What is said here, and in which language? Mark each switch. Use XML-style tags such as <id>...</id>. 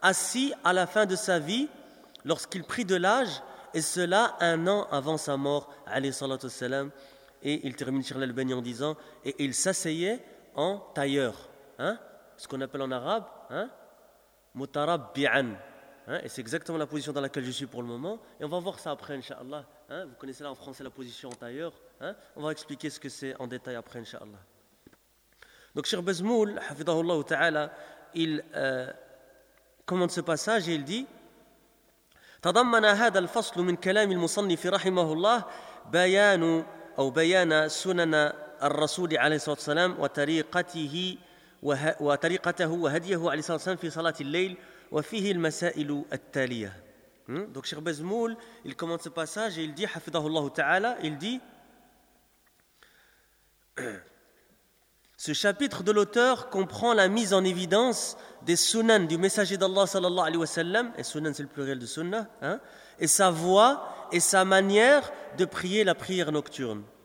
<fr>Assis à la fin de sa vie, lorsqu'il prit de l'âge, et cela un an avant sa mort, alayhi salatu wassalam, et il termine Shirl al-Bani en disant, et il s'asseyait en tailleur, hein, ce qu'on appelle en arabe, hein, mutarabbi'an, hein, et c'est exactement la position dans laquelle je suis pour le moment, et on va voir ça après, inshallah, hein, vous connaissez là en français la position en tailleur, hein, on va expliquer ce que c'est en détail après, inshallah. Donc, Shirl Bezmoul, hafidahullah ta'ala, il commente ce passage et il dit,</fr> <ar>تضمن هذا الفصل من كلام المصنف رحمه الله بيان أو بيان سنن الرسول عليه الصلاة والسلام وطريقته وطريقته وهديه عليه الصلاة والسلام في صلاة الليل وفيه المسائل التالية.</ar> <fr>Donc Cheikh Bezmoul, il commente ce passage et il dit,</fr> <ar>حفظه الله تعالى,</ar> <fr>il dit, ce chapitre de l'auteur comprend la mise en évidence des sunnans du messager d'Allah sallallahu alayhi wa sallam, et sunnan c'est le pluriel de sunnah, hein, et sa voix et sa manière de prier la prière nocturne.</fr>